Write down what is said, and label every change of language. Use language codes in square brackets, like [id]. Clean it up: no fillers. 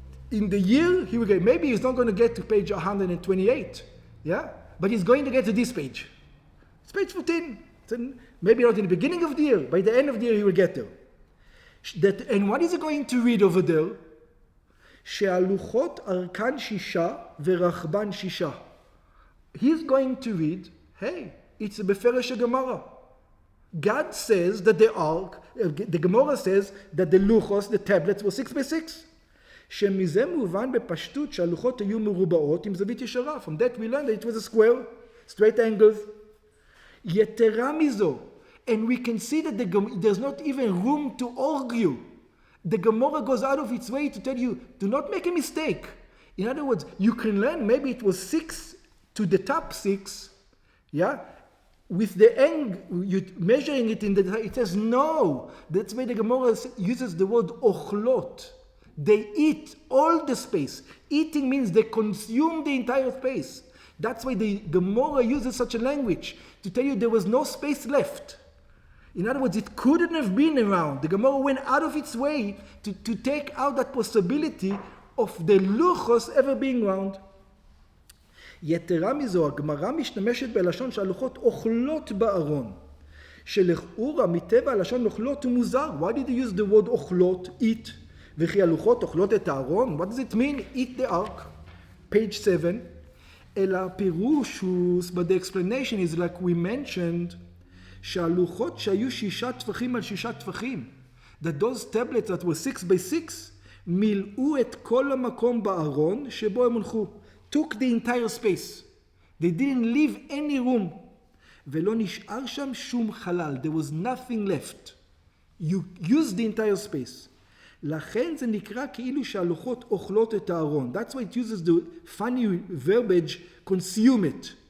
[en] In the year, he will get. Maybe he's not going to get to page 128, yeah? But he's going to get to this page. It's page 14. Maybe not in the beginning of the year. By the end of the year, he will get there. And what is he going to read over there? [he] שהלוחות ארכן שישה ורחבן שישה. [en] He's going to read, hey, it's a [he] בפירוש הגמרא. [en] God says that the ark, the Gemara says that the luchos, the tablets, were 6 by 6. [he] שמזה מובן בפשטות שהלוחות היו מרובעות עם זווית ישרה. [en] From that we learned that it was a square, straight angles. [he] יתרה מזו. [en] And we can see that there's not even room to argue. The Gemara goes out of its way to tell you, do not make a mistake. In other words, you can learn maybe it was 6 to the top 6, yeah? With the end, you measuring it in the, it says no. That's why the Gemara uses the word ochlot. They eat all the space. Eating means they consume the entire space. That's why the Gemara uses such a language to tell you there was no space left. In other words, it couldn't have been around. The Gemara went out of its way to take out that possibility of the luchos ever being round. [he] יתרה מזו, הגמרא משתמשת בלשון שהלוחות אוכלות בארון. שלכאורה מטבע הלשון אוכלות הוא מוזר. [en] Why did he use the word אוכלות, eat? [he] וכי הלוחות אוכלות את הארון? [en] What does it mean? Eat the ark. Page 7. [he] אלא הפירוש הוא, [en] but the explanation is like we mentioned, [he] שהלוחות שהיו 6 טפחים על 6 טפחים, [en] that those tablets that were 6 by 6, [he] מילאו את כל המקום בארון שבו הם הונחו. [en] Took the entire space. They didn't leave any room. [he] ולא נשאר שם שום חלל. [en] There was nothing left. You used the entire space. [he] לכן זה נקרא כאילו שהלוחות אוכלות את הארון. [en] That's why it uses the funny verbiage, consume it.